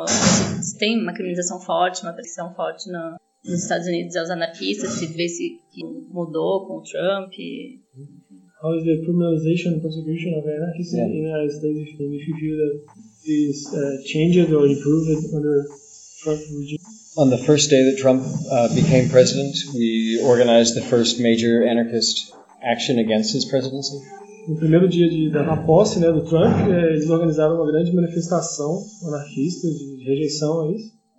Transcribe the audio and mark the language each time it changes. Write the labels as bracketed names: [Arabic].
[Portuguese] Se tem uma criminalização forte, uma pressão forte nos Estados Unidos aos anarquistas? Se vê se mudou com o Trump? [English] How is the criminalization and prosecution of anarchists in the United States? If you feel that these changes or improved under Trump regime? On the first day that Trump became president, we organized the first major anarchist action against his presidency. [Portuguese] No primeiro dia da posse, né, do Trump, eles organizaram uma grande manifestação anarquista de rejeição a isso.